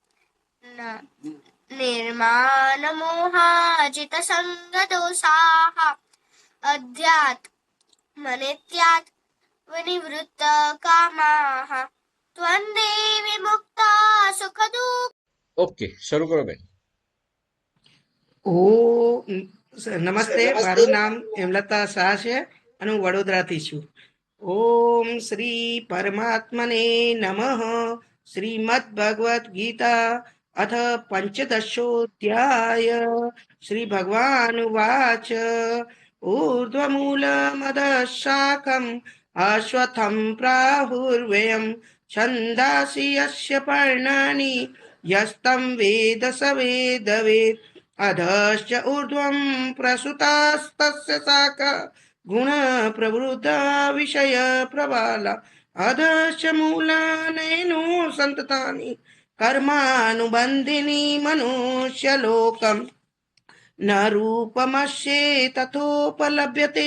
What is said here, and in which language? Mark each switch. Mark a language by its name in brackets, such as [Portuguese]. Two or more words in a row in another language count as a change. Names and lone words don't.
[Sanskrit] निर्माणमोहाजितसङ्गदोषाः अध्यात्मनित्यात् विनिवृत्तकामाः त्वन्दे विमुक्ता सुखदुःख। [Gujarati] ओके, શરૂ કરો બેન. નમસ્તે, મારું નામ હેમલતા શાહ છે અને હું વડોદરાથી છું. [Sanskrit] ओम श्री परमात्मने नमः. श्रीमद् भगवद् गीता अथ पञ्चदशोऽध्याय. श्री भगवानुवाच ऊर्ध्वमूलमधःशाखम् अश्वत्थं प्राहुर्व्ययम् छन्दांसि यस्य पर्णानि यस्तं वेद स वेदवेत् अधश्च ऊर्ध्वं प्रसृतास्तस्य शाखा गुणप्रवृद्धा विषयप्रवाला अधश्च मूलानेनुसन्ततानि कर्मानुबन्धिनी मनुष्यलोकम् न रूपमस्ये तथोपलभ्यते